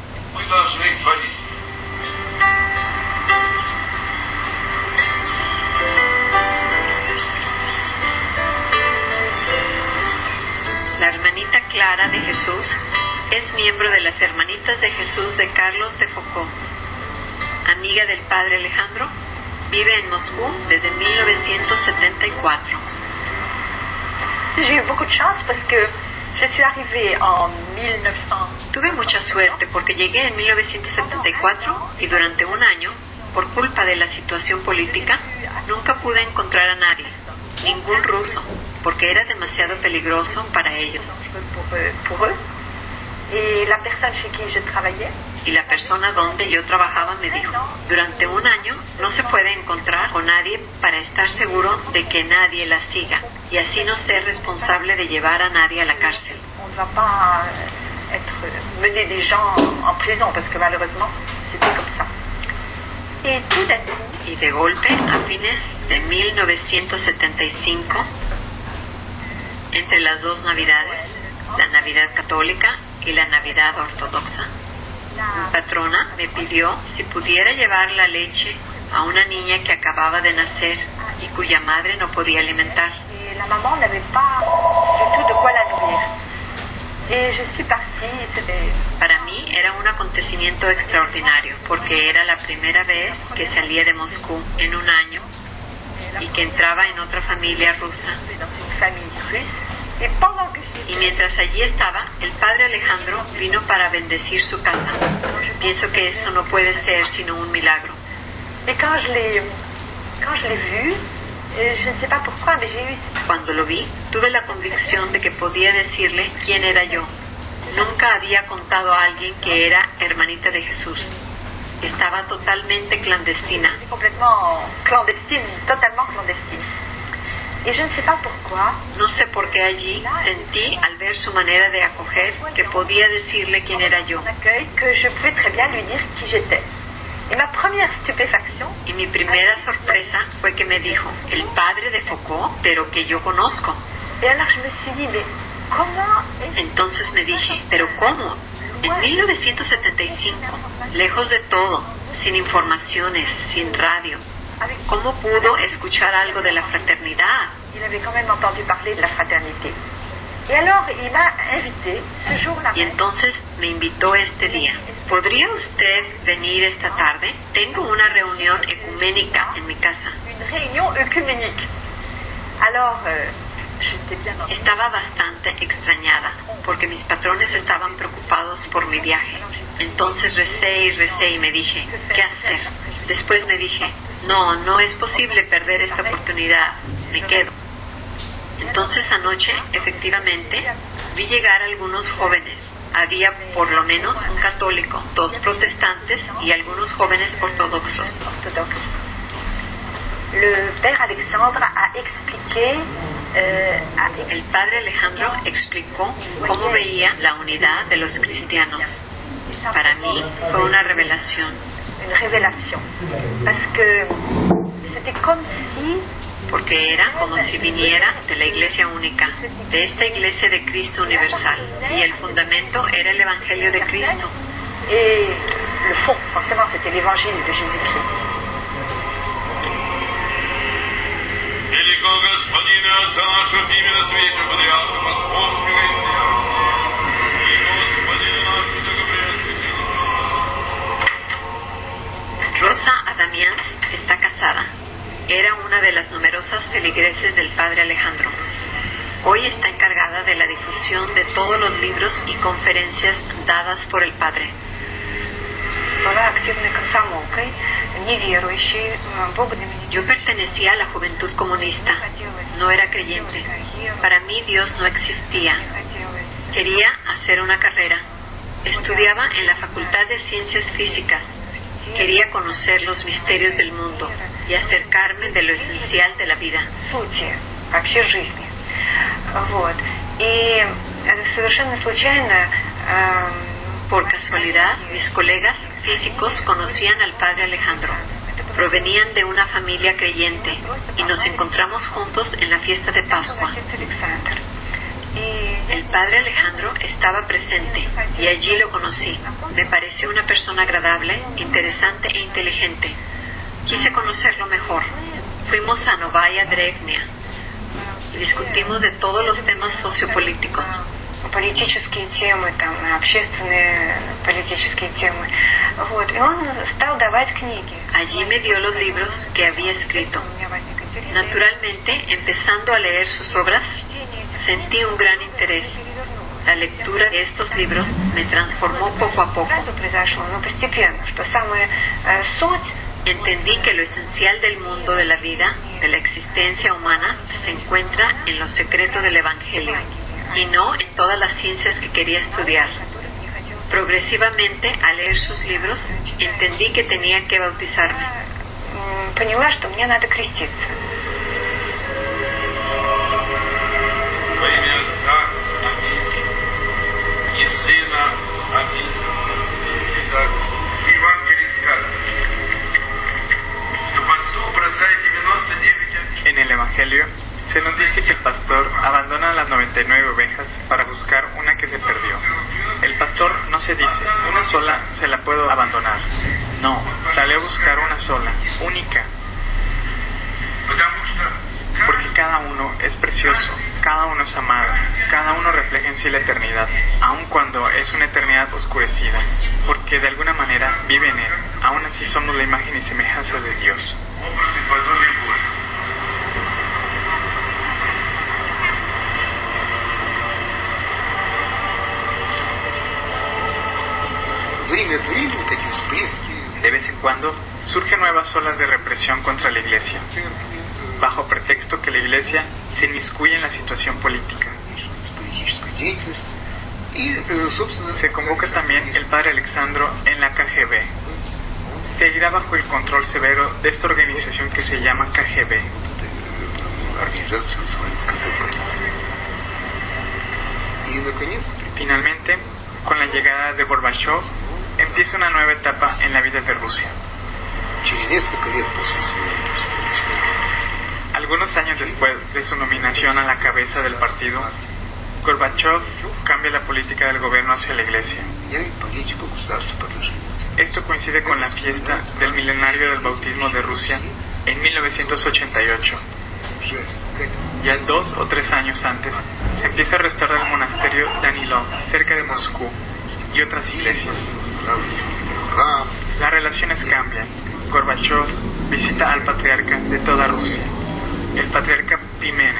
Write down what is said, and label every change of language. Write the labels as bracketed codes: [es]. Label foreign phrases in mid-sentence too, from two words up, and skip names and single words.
[es] La hermanita Clara de Jesús es miembro de las Hermanitas de Jesús de Carlos de Foucault. Amiga del padre Alejandro, vive en Moscú desde 1974. [fr] J'ai eu beaucoup de chance parce que je suis arrivée en 1900. [es] Tuve mucha suerte porque llegué en 1974 y durante un año, por culpa de la situación política, nunca pude encontrar a nadie, ningún ruso, porque era demasiado peligroso para ellos. [fr] Pour eux. Et la personne chez qui je travaillais. [es] Y la persona donde yo trabajaba me dijo, durante un año no se puede encontrar con nadie para estar seguro de que nadie la siga y así no ser responsable de llevar a nadie a la cárcel. [fr] On ne va pas mener des gens en prison parce que malheureusement c'était comme ça. Et tout d'un coup, [es] Y de golpe, a fines de 1975, entre las dos Navidades, la Navidad católica y la Navidad ortodoxa, mi patrona me pidió si pudiera llevar la leche a una niña que acababa de nacer y cuya madre no podía alimentar. [fr] et la maman n'avait pas du tout de quoi la nourrir. Et je suis partie, c'était... [es] Para mí era un acontecimiento extraordinario porque era la primera vez que salía de Moscú en un año y que entraba en otra familia rusa. [fr] dans une famille russe. Et pendant que [es] Y mientras allí estaba, el padre Alejandro vino para bendecir su casa. Pienso que eso no puede ser sino un milagro. [fr] Et quand je l'ai vu, je ne sais pas pourquoi, mais j'ai eu... [es] Cuando lo vi, tuve la convicción de que podía decirle quién era yo. Nunca había contado a alguien que era hermanita de Jesús. Estaba totalmente clandestina. [fr] complètement clandestine, totalement clandestine. Et je ne sais pas pourquoi, [es] No sé por qué allí sentí, al ver su manera de acoger, que podía decirle quién era yo. [fr] mon accueil, que je pouvais très bien lui dire qui j'étais. Et ma première stupéfaction, [es] Y mi primera sorpresa fue que me dijo, el padre de Foucault, pero que yo conozco. [fr] et alors je me suis dit, mais comment est-ce [es] Entonces me dije, ¿pero cómo? En 1975, lejos de todo, sin informaciones, sin radio, [fr] avec [es] ¿cómo pudo escuchar algo de la fraternidad? [fr] il avait quand même entendu parler de la fraternité. Et alors il m'a invité ce jour-là. [es] Y entonces me invitó este día. ¿Podría usted venir esta tarde? Tengo una reunión ecuménica en mi casa. [fr] Une réunion œcuménique. Alors, j'étais bien en... [es] Estaba bastante extrañada porque mis patrones estaban preocupados por mi viaje. Entonces recé y me dije, ¿qué hacer? Después me dije, no es posible perder esta oportunidad, me quedo. Entonces anoche, efectivamente, vi llegar algunos jóvenes. Había por lo menos un católico, 2 protestantes y algunos jóvenes ortodoxos. [fr] Le père Alexandre a expliqué, [es] El padre Alejandro explicó cómo veía la unidad de los cristianos. Para mí fue una revelación. [fr] une révélation. Parce que c'était comme si [es] Porque era como si viniera de la iglesia única, de esta iglesia de Cristo universal. Y el fundamento era el Evangelio de Cristo. [fr] et le fond, forcément, c'était l'évangile de Jésus-Christ. [ru] Великого Господина, за наше имя на свете, патриарха Московского и всех, и Господина нашего Благоприятствия. [es] Rosa Adamians está casada. Era una de las numerosas feligreses del padre Alejandro. Hoy está encargada de la difusión de todos los libros y conferencias dadas por el padre. [ru] Была активной комсомолкой, неверующей, Бог для меня [es] Yo pertenecía a la juventud comunista. No era creyente. Para mí Dios no existía. [ru] хотелось. [es] Quería hacer una carrera. Estudiaba en la Facultad de Ciencias Físicas. Quería conocer los misterios del mundo y acercarme de lo esencial de la vida. [ru] Сути вообще жизни. Вот. И совершенно случайно [es] Por casualidad, mis colegas físicos conocían al padre Alejandro. Provenían de una familia creyente y nos encontramos juntos en la fiesta de Pascua. [ru] Александр. И [es] El padre Alejandro estaba presente y allí lo conocí. Me pareció una persona agradable, interesante e inteligente. Quise conocerlo mejor. Fuimos a Novaya Drevnia y discutimos de todos los temas sociopolíticos. [ru] политические темы, там, общественные политические темы. Вот. И он стал давать книги. [es] Allí me dio los libros que había escrito. [ru] У меня возник интерес. [es] Naturalmente, empezando a leer sus obras, sentí un gran interés. La lectura de estos libros me transformó poco a poco. [ru] Сразу произошло, но постепенно, что самая суть [es] Entendí que lo esencial del mundo, de la vida, de la existencia humana, se encuentra en los secretos del Evangelio y no en todas las ciencias que quería estudiar. Progresivamente, al leer sus libros, entendí que tenía que bautizarme. [ru] поняла, что мне надо креститься. Во имя Отца, аминь, и Сына, аминь, и так. Евангелие сказано, что пастух бросает 99 [es] En el Evangelio se nos dice que el pastor abandona las 99 ovejas para buscar una que se perdió. El pastor no se dice, una sola se la puedo abandonar. No, sale a buscar una sola, única, [ru] потому что [es] porque cada uno es precioso, cada uno es amado, cada uno refleja en sí la eternidad, aun cuando es una eternidad oscurecida, porque de alguna manera vive en él. Aún así somos la imagen y semejanza de Dios. [ru] образ и подобие Божие. Время от времени такие всплески [es] De vez en cuando surgen nuevas olas de represión contra la Iglesia, [ru] церкви, [es] bajo pretexto que la Iglesia se inmiscuye en la situación política. [ru] вмешиваются в политическую деятельность. И, собственно, [es] Se convoca también el padre Alexandro en la KGB. Seguirá bajo el control severo de esta organización que se llama KGB. [ru] Организация называемая КГБ. И, наконец, [es] Finalmente, con la llegada de Gorbachev, empieza una nueva etapa en la vida de Rusia. [ru] через несколько лет после своего, так сказать, [es] Algunos años después de su nominación a la cabeza del partido, Gorbachev cambia la política del gobierno hacia la Iglesia. [ru] меняет политику государства по отношению к церкви. [es] Esto coincide con la fiesta del milenario del bautismo de Rusia en 1988. [ru] Уже к этому [es] Ya 2 o 3 años antes, se empieza a restaurar el monasterio Danilov, cerca de Moscú, y otras iglesias. [ru] восстанавливается храм. [es] Las relaciones cambian. Gorbachev visita al patriarca de toda Rusia, el patriarca Pimene.